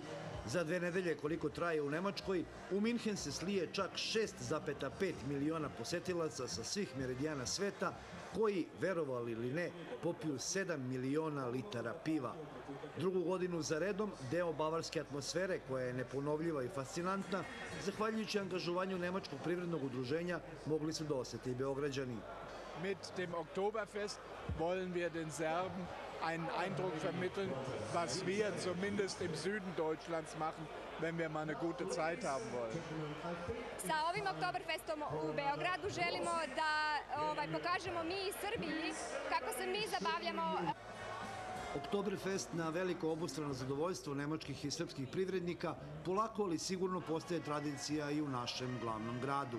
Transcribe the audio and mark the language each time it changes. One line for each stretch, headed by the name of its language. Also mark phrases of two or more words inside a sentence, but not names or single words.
Serbian: Za 2 nedelje koliko traje u Nemačkoj, u Minhen se slije čak 6,5 miliona posetilaca sa svih meridijana sveta koji, verovali ili ne, popiju 7 miliona litara piva. Drugu godinu za redom, deo bavarske atmosfere koja je neponovljiva i fascinantna, zahvaljujući angažovanju Nemačkog privrednog udruženja, mogli su da osete i Beograđani.
German: Mit dem Oktoberfest wollen wir den Serben einen Eindruck vermitteln, was wir zumindest im Süden Deutschlands machen, wenn wir mal eine gute Zeit haben wollen.
Serbian: Sa ovim Oktoberfestom u Beogradu želimo da pokažemo mi i Srbiji kako se mi zabavljamo. Oktoberfest na veliko obostrano zadovoljstvo nemačkih i srpskih privrednika polako ali sigurno postaje tradicija i u našem glavnom gradu.